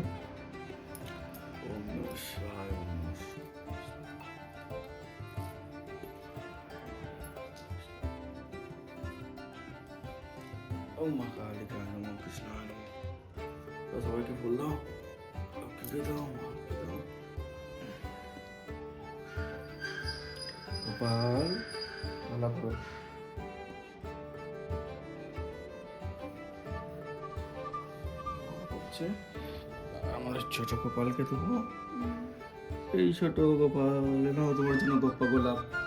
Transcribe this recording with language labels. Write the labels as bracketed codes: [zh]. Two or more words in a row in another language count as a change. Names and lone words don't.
[sa] ওম নমঃ শিবায় ওম নমঃ শিবায়। ওম মা কালিকায় নমঃ কৃষ্ণায় নমঃ। [bn] তো সবাইকে ফুল দাও, লক্ষ্মীকে দাও, মাকে দাও। গোপাল মালা করো। আমাদের ছোট গোপালকে দেবো, এই ছোট গোপাল নাও তোমার জন্য গোপ্পা গোলাপ।